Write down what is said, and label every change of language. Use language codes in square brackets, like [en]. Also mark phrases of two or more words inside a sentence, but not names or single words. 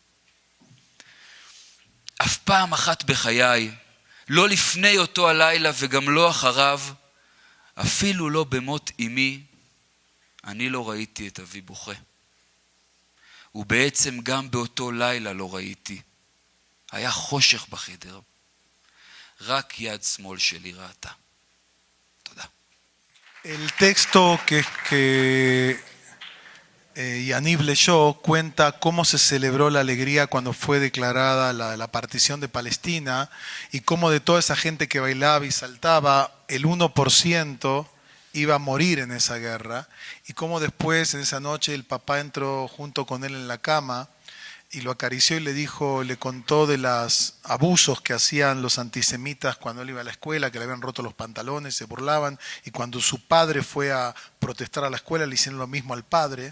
[he] אף פעם אחת בחיי, לא לפני אותו הלילה וגם לא אחריו, אפילו לא במות אמי, אני לא ראיתי את אבי בוכה. ובעצם גם באותו לילה לא ראיתי. היה חושך בחדר. רק יד שמאל שלי ראתה. תודה. [es] El texto que Yaniv leyó cuenta cómo se celebró la alegría cuando fue declarada la partición de Palestina y cómo de toda esa gente que bailaba y saltaba, el 1% iba a morir en esa guerra, y cómo después en esa noche el papá entró junto con él en la cama y lo acarició y le dijo, le contó de los abusos que hacían los antisemitas cuando él iba a la escuela, que le habían roto los pantalones, se burlaban, y cuando su padre fue a protestar a la escuela le hicieron lo mismo al padre.